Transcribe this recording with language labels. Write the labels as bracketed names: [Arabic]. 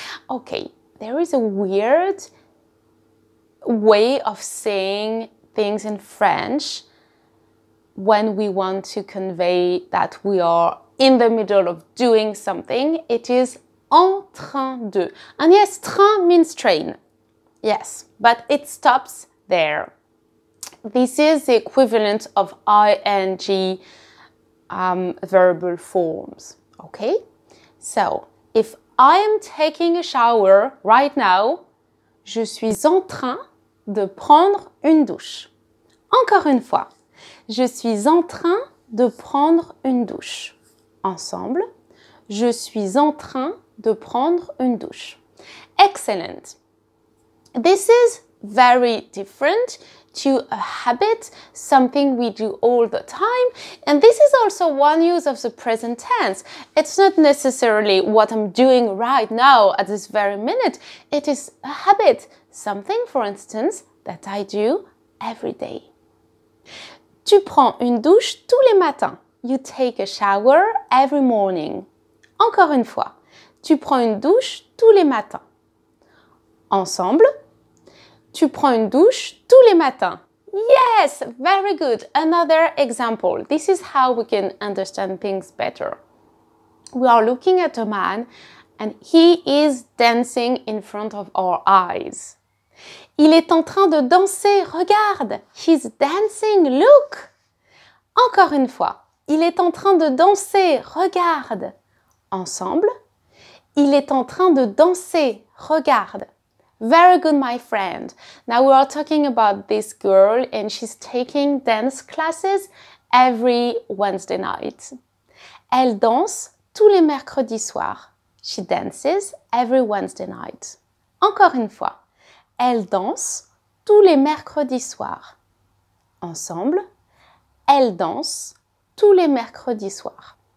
[English] Okay, there is a weird way of saying things in French when we want to convey that we are in the middle of doing something. It is en train de. And yes, train means train. Yes, but it stops there. This is the equivalent of ing verbal forms, okay? So, if I am taking a shower right now, [French] je suis en train de prendre une douche. Encore une fois, je suis en train de prendre une douche. Ensemble, je suis en train de prendre une douche. Excellent. [English] This is very different to a habit, something we do all the time. And this is also one use of the present tense. It's not necessarily what I'm doing right now at this very minute. It is a habit, something, for instance, that I do every day. [French] Tu prends une douche tous les matins. [English] You take a shower every morning. [French] Encore une fois, tu prends une douche tous les matins. Ensemble, tu prends une douche tous les matins. [English] Yes, very good. Another example. This is how we can understand things better. We are looking at a man and he is dancing in front of our eyes. [French] Il est en train de danser, regarde. [English] He's dancing, look. [French] Encore une fois. Il est en train de danser, regarde. Ensemble. Il est en train de danser, regarde. [English] Very good, my friend. Now we are talking about this girl and she's taking dance classes every Wednesday night. [French] Elle danse tous les mercredis soirs. [English] She dances every Wednesday night. [French] Encore une fois. Elle danse tous les mercredis soirs. Ensemble. Elle danse tous les mercredis soirs.